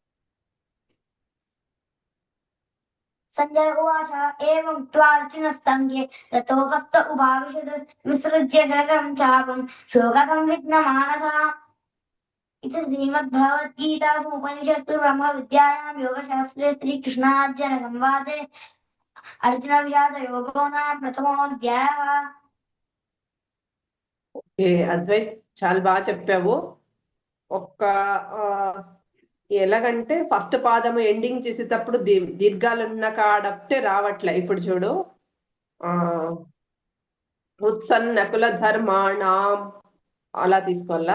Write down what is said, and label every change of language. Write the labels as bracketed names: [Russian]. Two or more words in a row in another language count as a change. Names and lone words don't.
[Sanskrit] संजय उवाच एवं उक्त्वा अर्जुनस्तङ्गे रतोपस्थ उभाविशत् विसृज्य शरं चापं शोकसंविघ्नमानसः इति श्रीमद्भगवद्गीतासु उपनिषत्सु ब्रह्मविद्यायां योगशास्त्रे श्रीकृष्णार्जुनसंवादे अर्जुनविषादयोगो नाम प्रथमोऽध्यायः [Telugu] అద్వైత్ చాలా బాగా చెప్పావు. ఒక్క ఎలాగంటే ఫస్ట్ పాదము ఎండింగ్ చేసేటప్పుడు దీర్ఘాలున్న కాడప్టే రావట్లే. ఇప్పుడు చూడు, [Sanskrit] ఉత్సన్నకుల ధర్మాణం [Telugu] అలా తీసుకోవాలా.